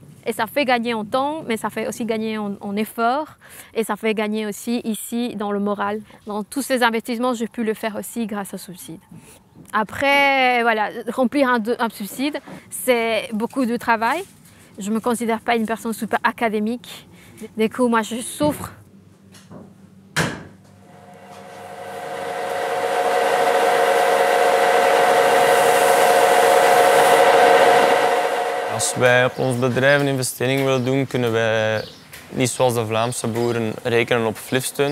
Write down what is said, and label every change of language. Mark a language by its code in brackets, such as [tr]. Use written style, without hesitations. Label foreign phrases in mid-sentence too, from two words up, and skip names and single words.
[fr] Et ça fait gagner en temps, mais ça fait aussi gagner en effort et ça fait gagner aussi ici dans le moral. Dans tous ces investissements, j'ai pu le faire aussi grâce au subside. Après, voilà, remplir un subside, c'est beaucoup de travail. Je ne me considère pas une personne super académique. Du coup, moi, je souffre. [nl] Als wij op ons bedrijf een investering willen doen, kunnen wij niet zoals de Vlaamse boeren rekenen op Flifsteun.